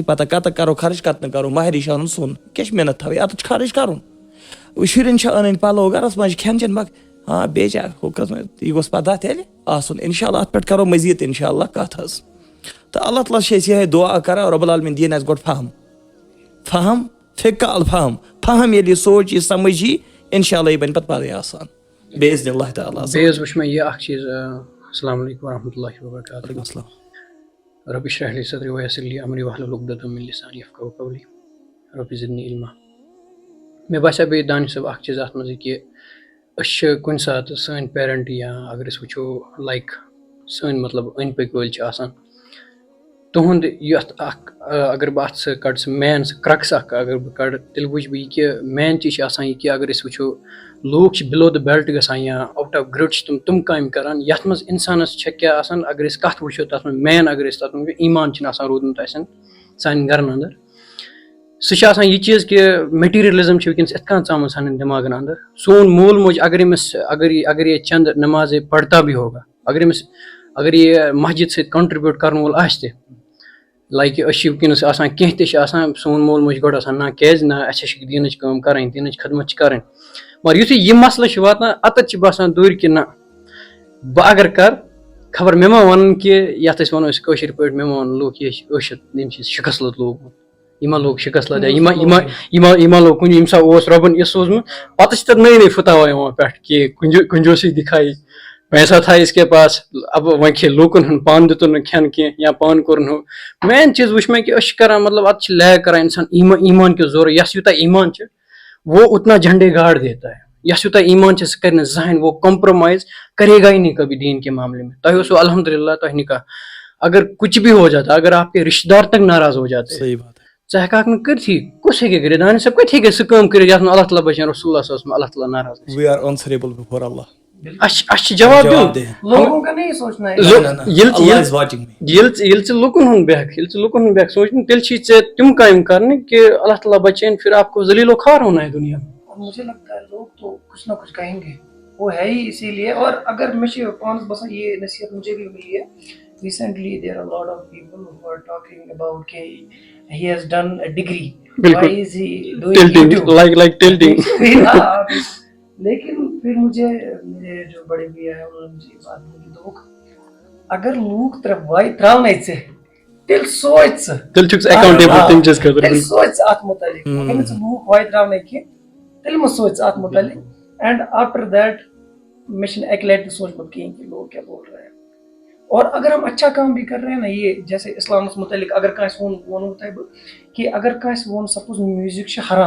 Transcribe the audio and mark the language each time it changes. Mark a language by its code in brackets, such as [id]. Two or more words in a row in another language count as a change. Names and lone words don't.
[ks] پتہ کَتَتھ کَرو خرٕچ کَتھ نہٕ کَرو مہرِش اَنُن سۄن کیٛاہ چھِ محنت تھاوٕنۍ اَتَتھ چھِ خرٕچ کَرُن شُرٮ۪ن چھِ اَنٕنۍ پَلو گَرَس منٛز چھِ کھٮ۪ن چٮ۪ن ہاں بیٚیہِ چھِ ہُہ قٕسمہٕ یہِ گوٚژھ پتہ تیٚلہِ آسُن [ar] اِنشاء اللہ [ks] اَتھ پٮ۪ٹھ کَرو مٔزیٖد [ar] اِنشاء اللہ [ks] کَتھ حظ تہٕ اللہ تعالیٰ چھِ أسۍ یِہوٚے دُعا کَران رۄب العالمیٖن دِیِن اَسہِ گۄڈٕ فَہَم فِکال فَہَم ییٚلہِ یہِ سونٛچ یہِ سَمٕجھ یی [ar] اِنشاء اللہ [ks] یہِ بَنہِ پَتہٕ پَتہٕ آسان [ar] بِاذنِ اللہ تعالیٰ. [ks] بیٚیہِ حظ وٕچھ مےٚ یہِ اَکھ چیٖز [ar] السلام علیکم ورحمتہ اللہ وبرکاتہ. وعلیکم السلام. رب اشرح لي صدري ويسر لي امري واحلل عقدة من لساني يفقهوا قولي رب زدني علما. [ks] مےٚ باسیو بیٚیہِ دانش صٲب اَکھ چیٖز اَتھ منٛز یہِ کہِ أسۍ چھِ کُنہِ ساتہٕ سٲنۍ پیرَنٹ یا اگر أسۍ وٕچھو لایک سٲنۍ مطلب أنٛدۍ پٔکۍ وٲلۍ چھِ آسان تُہُنٛد یَتھ اَکھ اگر بہٕ اَتھ سۭتۍ کَڑٕ سُہ مین سُہ کرٛکٕس اَکھ اگر بہٕ کَڑٕ تیٚلہِ وٕچھٕ بہٕ یہِ کہِ مین چیٖز چھِ آسان یہِ کہِ اگر أسۍ وٕچھو لوٗکھ چھِ [en] below the belt [ks] گژھان یا [en] out of grid [ks] چھِ تِم کامہِ کَران یَتھ منٛز اِنسانَس چھےٚ کیٛاہ آسان اگر أسۍ کَتھ وٕچھو تَتھ منٛز مین اگر أسۍ تَتھ منٛز ایٖمان چھِنہٕ آسان روٗدمُت اَسہِ سانٮ۪ن گَرَن اَندَر سُہ چھِ آسان یہِ چیٖز کہِ میٹیٖریلِزم چھِ وٕنکٮ۪نَس یِتھ کٔنۍ ژامُت سانٮ۪ن دٮ۪ماغَن اَندَر سون مول موج اگر أمِس [ur] اگر یہ چند نمازے پڑھتا بھی ہوگا [ks] اگر یہ مسجد سۭتۍ کَنٹرٛبیوٗٹ کَرن وول آسہِ تہِ لایک أسۍ چھِ وٕنکٮ۪نَس آسان کینٛہہ تہِ چھِ آسان سون مول موج گۄڈٕ آسان نہ کیٛازِ نہ اَسے چھِ دیٖنٕچ کٲم کَرٕنۍ دیٖنٕچ خدمت چھِ کَرٕنۍ مگر یُتھُے یہِ مسلہٕ چھِ واتان اَتَتھ چھِ باسان دوٗرِ کہِ نہ بہٕ اگر کَرٕ خبر مےٚ ما وَنَن کہِ یَتھ أسۍ وَنو أسۍ کٲشِرۍ پٲٹھۍ مےٚ ما وَنَن لوٗکھ یہِ چھِ ٲشِتھ ییٚمہِ چھِ شِکَس لوگمُت یہِ ما لوگ شِکَس لَد یہِ ما لوگ کُنہِ ییٚمہِ ساتہٕ اوس رۄبَن یہِ سوٗزمُت پَتہٕ چھِ تَتھ نٔے نٔے فُتاوا یِوان پٮ۪ٹھ کہِ [ur] کُنجوسی دِکھایی پیسہ تھا اس کے پاس [ks] اب وۄنۍ کھے لوٗکَن ہُنٛد پانہٕ دِتُن نہٕ کھٮ۪ن کینٛہہ یا پانہٕ کوٚرُن ہُہ مین چیٖز وٕچھ مےٚ کہِ أسۍ چھِ کَران مطلب اَتھ چھِ لیک کَران اِنسان ایٖمان کہِ ضوٚرَتھ یَس یوٗتاہ ایٖمان چھِ [ur] وہ اتنا جھنڈے گاڑ دیتا ہے [ks] یَس یوٗتاہ ایٖمان چھِ سُہ کَرِ نہٕ زٕہٕنۍ [ur] وہ کمپرومائز کرے گا ہی نہیں کبھی دین کے معاملے میں [ks] تۄہہِ اوسوُ الحمد للہ تۄہہِ نکاح [ur] اگر کچھ بھی ہو جاتا اگر آپ کے رشتہ دار تک ناراض ہو جاتے [ks] ژٕ ہٮ۪کہٕ نہٕ کٔرتھٕے کُس ہیٚکہِ کٔرِتھ دانش صٲب کَتہِ ہیٚکہِ سُہ کٲم کٔرِتھ یَتھ منٛز اللہ تعالیٰ بچن رسول اللہ [ar] صلی اللہ علیہ وسلم [ks] اللہ تعالیٰ ناراض اَسہِ چھِ جواب ییٚلہِ ژٕ لُکن ہُنٛد بیٚہکھ سونٛچُن تیٚلہِ چھِ ژےٚ تِم کامہِ کَرنہِ کہِ اللہ تعالیٰ بچٲیِن [ur] پھر آپ کو ذلیل و خوار ہونا ہے دُنیا میں. مجھے لگتا ہے لوگ تو کچھ نہ کچھ کہیں گے وہ ہے ہی اسی لیے اور [ks] اگر مےٚ چھِ پانَس باسان [ur] یہ نصیحت مجھے بھی ملی ہے ریسنٹلی [en] there are a lot of people who are talking about [ur] کہ [en] he has done a degree why is he doing YouTube like tilting [ur] لیکن پھر مجھے میرے جو بڑے بھیا ہیں انہوں نے مجھے یہ بات بولی [ks] دوٚپُکھ اگر لوٗکھ ترٛاونے ژےٚ تیٚلہِ سونٛچ ژٕ تیٚلہِ سونٛچ ژٕ اَتھ مُتعلِق [ur] اگر نہٕ ژٕ لوٗکھ واتہِ ترٛاونَے کینٛہہ تیٚلہِ مہ سونٛچ ژٕ اَتھ مُتعلِق [en] and after that [ks] مےٚ چھِنہٕ اَکہِ لَٹہِ تہِ سوٗنٛچمُت کِہیٖنۍ [ur] کہ لوگ کیا بول رہے ہیں اور اگر ہم اچھا کام بھی کر رہے ہیں نا یہ جیسے اسلامس متعلق [ks] اگر کٲنٛسہِ ووٚنوُ تۄہہِ بہٕ کہِ اگر کٲنٛسہِ ووٚن سپوز میوٗزِک چھُ حرام